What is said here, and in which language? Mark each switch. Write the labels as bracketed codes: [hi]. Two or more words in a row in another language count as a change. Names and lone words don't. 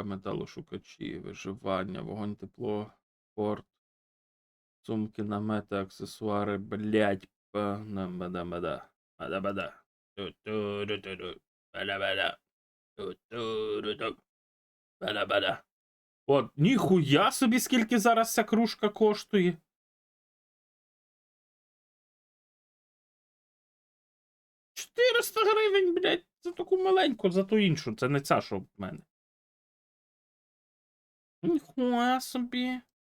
[uk] металошукачі, виживання, вогонь, тепло, спорт, сумки, намети, аксесуари, блять, бада-бада, бада-бада, ту-ту-ру-ту-ру, бада-бада, ту-ту-ру-ту, бада-бада. От, ніхуя собі, скільки зараз ця кружка коштує. 400 гривень, блядь, за таку маленьку, за ту іншу. Це не ця, що в мене. Ніхуя собі.